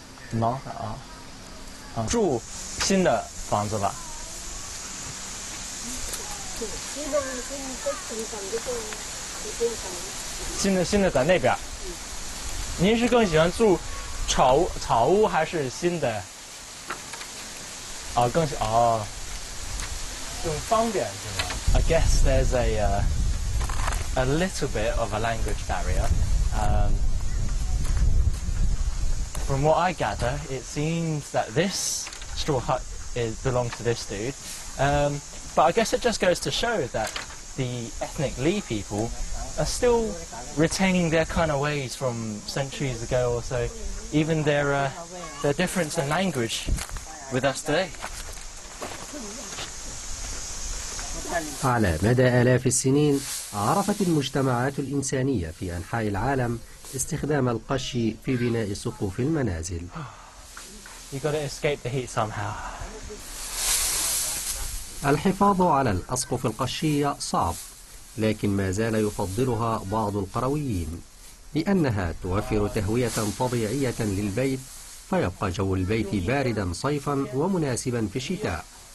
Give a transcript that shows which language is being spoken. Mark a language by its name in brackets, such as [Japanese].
[Chinese] 茅草啊，住新的房子吧。新的在那边。您是更喜欢住草屋还是新的？更方便是吗 ？ [English] I guess there's a little bit of a language barrier. From what I gather, it seems that this straw hut belongs to this dude. But I guess it just goes to show that the ethnic Li people are still retaining their kind of ways from centuries ago or so, even their difference in language with us today. [Arabic] على مدى آلاف السنين عرفت المجتمعات الإنسانية في أنحاء العالم استخدام القش في بناء سقوف المنازل. [English] You got to escape the heat somehow. [Arabic] الحفاظ على الأسقف القشية صعب، لكن ما زال يفضلها بعض القرويين لأنها توفر تهوية طبيعية للبيت، فيبقى جو البيت باردا صيفا ومناسبا في الشتاء.